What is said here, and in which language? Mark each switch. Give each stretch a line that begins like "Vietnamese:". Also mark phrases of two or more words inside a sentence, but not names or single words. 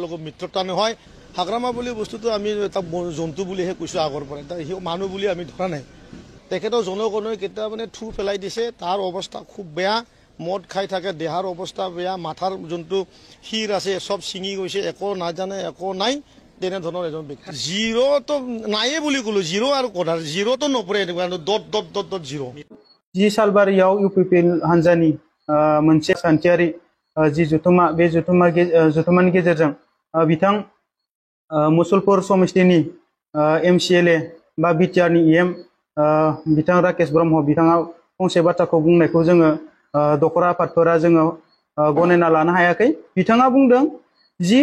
Assamese: লগত মিত্ৰতা নহয় হাগ্ৰামা বুলি বস্তুটো আমি এটা জন্তু বুলিহে কৈছো আগৰ পৰা মানুহ বুলি আমি ধৰা নাই তেখেতৰ জনগণই কেতিয়া মানে থু পেলাই দিছে তাৰ অৱস্থা খুব বেয়া মদ খাই থাকে দেহাৰ অৱস্থা বেয়া মাথাৰ যোনটো হিৰ আছে সব ছিঙি গৈছে একো নাজানে একো নাই তেনে ধৰণৰ এজন ব্যক্তি জিৰো তো নাইয়ে বুলি কলো জিৰো আৰু কোডাৰ জিৰো তো নপৰে ডট জিৰো
Bodo: जी सालबारियाव इउपिपिएल हानजानि मोनसे सान्थियारि जी जुथुमा बे जुथुमानि गेजेरजों बिथां मुसलपुर समितिनि एमसीएलए बा बिटिआरनि इएम बिथां राकेश ब्रह्म बिथाङा फंसे बाथ्राखौ बुंनायखौ जोङो दखरा आफादफोरा जोङो गनायना लानो हायाखै बिथाङा बुंदों जि